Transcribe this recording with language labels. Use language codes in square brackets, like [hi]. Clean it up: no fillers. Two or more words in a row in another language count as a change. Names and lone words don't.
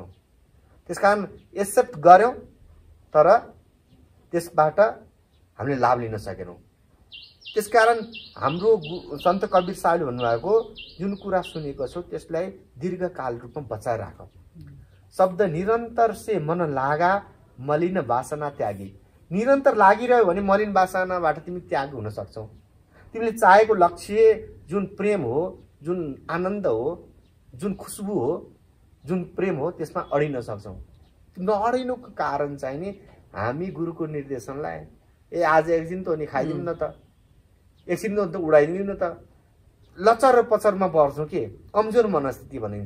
[ne] त्यसकारण एक्सेप्ट गर्यौं तर त्यसबाट हामीले लाभ लिन सकेनौं। त्यसकारण हाम्रो सन्त कबीर साहबले भन्नुभएको जुन कुरा सुनेको छौ त्यसलाई दीर्घकाल रूपमा बचाएर राख। [hi] शब्द निरन्तर से मन लागा मलिन वासना त्यागी। [ne] निरन्तर लागिरह्यो भने मलिन वासनाबाट तिमी त्याग हुन सक्छौ। तिमीले चाहेको लक्ष्य जुन प्रेम हो, जुन आनन्द हो, जुन खुशबु हो, जुन प्रेम हो त्यसमा अडिन सक्छौ। नअडिनुको कारण चाहिँ नि हामी गुरुको निर्देशनलाई आज एकछिन त नि खाइदिउँ न त, एकछिन त उडाइदिउँ न त, लचर र पचरमा पर्छौँ के कमजोर मनस्थिति भनिन्छ।